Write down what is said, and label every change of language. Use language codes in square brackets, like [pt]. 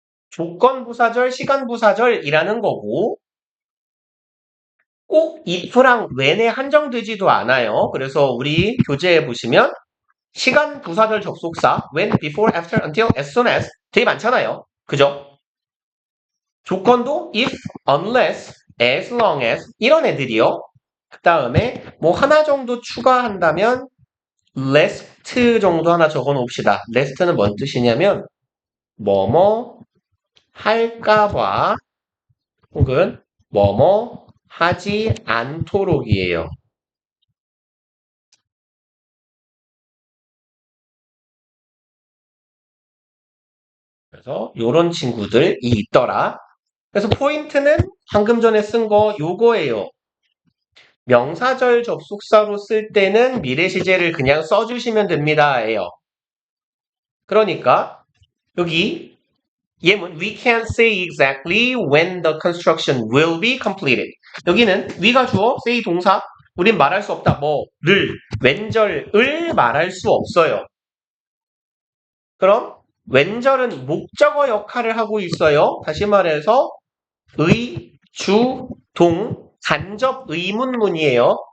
[ko] 조건부사절, 시간부사절이라는 거고 꼭 if랑 when에 한정되지도 않아요. 그래서 우리 교재에 보시면 시간부사절 접속사 when, before, after, until, as soon as 되게 많잖아요. 그죠? 조건도 if, unless, as long as 이런 애들이요. 그 다음에 뭐 하나 정도 추가한다면 lest 정도 하나 적어 놓읍시다. lest는 뭔 뜻이냐면 뭐뭐 할까봐 혹은 뭐뭐 하지 않도록이에요. 그래서 요런 친구들이 있더라. 그래서 포인트는 방금 전에 쓴 거 요거예요. 명사절 접속사로 쓸 때는 미래 시제를 그냥 써주시면 됩니다예요. 그러니까 여기 예문 [en] we can't say exactly when the construction will be completed. [ko] 여기는 we가 주어, say 동사. 우린 말할 수 없다. 뭐를 왼절을 말할 수 없어요. 그럼 왼절은 목적어 역할을 하고 있어요. 다시 말해서 의, 주, 동, 간접 의문문이에요.